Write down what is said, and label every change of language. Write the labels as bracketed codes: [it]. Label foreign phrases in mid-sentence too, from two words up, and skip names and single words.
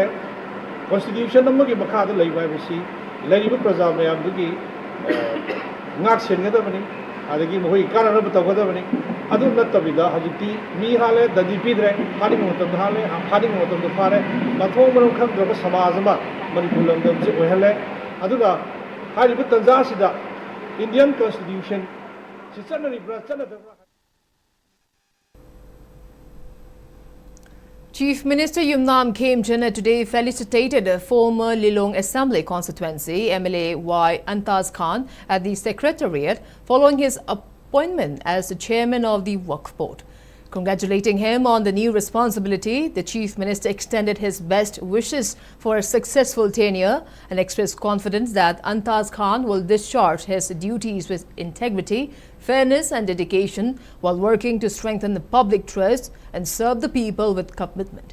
[mni] ꯀꯣꯟꯁꯇꯤꯇ꯭ꯌꯨꯁꯟ ꯑꯃꯒꯤ ꯃꯈꯥꯗ ꯂꯩꯕ ꯍꯥꯏꯕꯁꯤ ꯂꯩꯔꯤꯕ ꯄ꯭ꯔꯖꯥ ꯃꯌꯥꯝꯗꯨꯒꯤ ꯉꯥꯛ ꯁꯦꯟꯒꯗꯕꯅꯤ ꯑꯗꯒꯤ ꯃꯈꯣꯏꯒꯤ ꯀꯥꯟꯅꯅꯕ ꯇꯧꯒꯗꯕꯅꯤ ꯑꯗꯨ ꯅꯠꯇꯕꯤꯗ ꯍꯧꯖꯤꯛꯇꯤ ꯃꯤ ꯍꯥꯜꯂꯦ ꯗꯟꯗꯤ ꯄꯤꯗ꯭ꯔꯦ ꯐꯥꯅꯤꯡꯕ ꯃꯇꯝꯗ ꯍꯥꯜꯂꯦ ꯐꯥꯅꯤꯡꯕ ꯃꯇꯝꯗ ꯐꯥꯔꯦ ꯃꯊꯣꯡ ꯃꯔꯝ ꯈꯪꯗ꯭ꯔꯕ ꯁꯃꯥꯖ ꯑꯃ ꯃꯅꯤꯄꯨꯔ ꯂꯝꯗꯝꯁꯦ ꯑꯣꯏꯍꯜꯂꯦ ꯑꯗꯨꯒ ꯍꯥꯏꯔꯤꯕ ꯇꯟꯖꯥꯁꯤꯗ Indian Constitution ꯆꯠꯅꯔꯤꯕ꯭ꯔꯥ ꯆꯠꯅꯗꯕ꯭ꯔꯥ [en] Chief Minister Yumnam Khemchand today felicitated former Lilong Assembly constituency MLA Y. Antaz Khan at the Secretariat following his appointment as the chairman of the Waqf Board. Congratulating him on the new responsibility, the Chief Minister extended his best wishes for a successful tenure and expressed confidence that Antaz Khan will discharge his duties with integrity, fairness and dedication while working to strengthen the public trust and serve the people with commitment.